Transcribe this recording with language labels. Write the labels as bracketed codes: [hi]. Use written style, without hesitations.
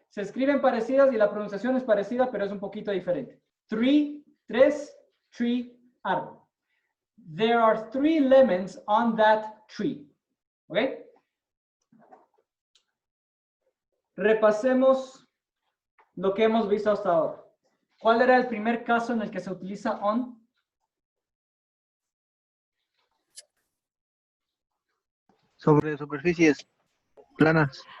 [es] Se escriben parecidas y la pronunciación es parecida, pero es un poquito diferente. [en] 3, tree, árbol. There are 3 lemons on that tree. [es] ¿Ok? Repasemos lo que hemos visto hasta ahora. ¿Cuál era el primer caso en el que se utiliza on? Sobre superficies planas.